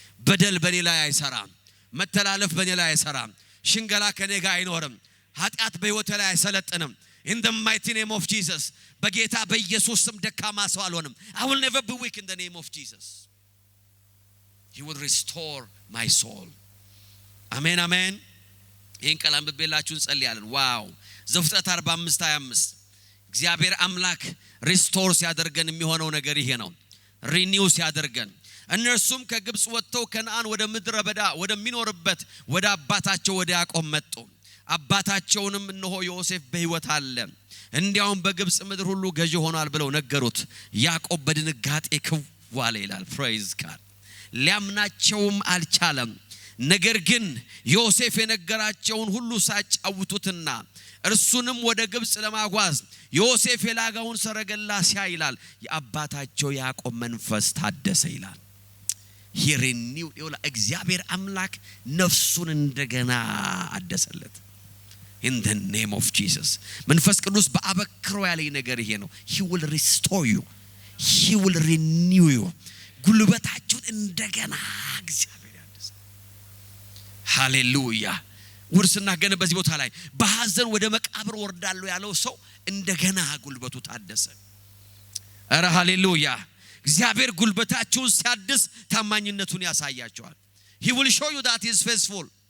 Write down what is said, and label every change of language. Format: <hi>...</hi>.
<am>በደል በኔ ላይ አይሰራም። መተላለፍ በኔ ላይ አይሰራም። ሽንገላ ከኔ ጋር አይኖርም። ኃጢአት በህይወቴ ላይ አይሰለጥንም።</am> <en>in the mighty name of Jesus.</en> <am>በጌታ በኢየሱስ ስም ደካማ ሰው አልሆንም።</am> <en>I will never be weak in the name of Jesus. He will restore my soul.</en> <am>አሜን አሜን። ይህን ቃል አንብቤላችሁ እንጸልያለን። ዋው ዘፍጥረት 45:25 እግዚአብሔር አምላክ ሪስቶር ሲያደርገን የሚሆነው ነገር ይሄ ነው። ሪኒው ሲያደርገን እነርሱም ከግብጽ ወጥተው ከነዓን ወደ ምድረ በዳ ወደሚኖርበት ወደ አባታቸው ወደ ያዕቆብ መጡ። አባታቸውንም እነሆ ዮሴፍ በሕይወት አለ፣ እንዲያውም በግብጽ ምድር ሁሉ ገዢ ሆኗል ብለው ነገሩት። ያዕቆብ በድንጋጤ ክው አለ ይላል። ፕሬዝ ጋድ። ሊያምናቸውም አልቻለም። ነገር ግን ዮሴፍ የነገራቸውን ሁሉ ሳጫውቱትና እርሱንም ወደ ግብጽ ለማጓዝ ዮሴፍ የላጋውን ሰረገላ ሲያይ ይላል የአባታቸው ያዕቆብ መንፈስ ታደሰ ይላል። ሂሪኒው ይውላ እግዚአብሔር አምላክ ነፍሱን እንደገና አደሰለት።</am> <en>in the name of Jesus.</en> <am>መንፈስ ቅዱስ በአበክሮ ያለኝ ነገር ይሄ ነው።</am> <en>he will restore you, he will renew you.</en> <am>ጉልበታችሁን እንደገና እግዚአብሔር ያድስ። ሃሌሉያ። ውርስና ገነ በዚህ ቦታ ላይ በሐዘን ወደ መቃብር ወርዳለሁ ያለው ሰው እንደገና ጉልበቱ ታደሰ። አረ ሃሌሉያ። እግዚአብሔር ጉልበታችሁን ሲያድስ ታማኝነቱን ያሳያችኋል።</am> <en>he will show you that he is faithful.</en>